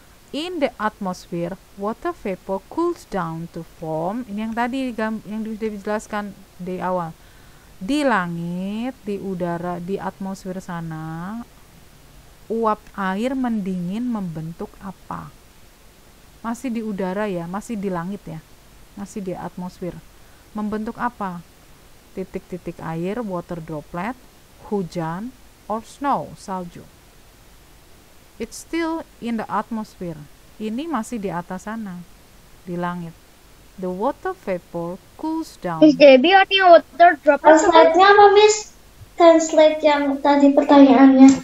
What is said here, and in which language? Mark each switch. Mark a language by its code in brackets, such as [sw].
[en] In the atmosphere, water vapor cools down to form. [id] Ini yang tadi yang sudah dijelaskan di awal. Di langit, di udara, di atmosfer sana, uap air mendingin membentuk apa? Masih di udara ya, masih di langit ya, masih di atmosfer. Membentuk apa? Titik-titik air, water droplet, hujan, or snow, salju. [en] It's still in the atmosphere. [id] Ini masih di atas sana, di langit. [en] The water vapor cools down. [id] Miss Debbie, artinya water droplet. Translate-nya apa, Miss? Translate yang tadi pertanyaannya.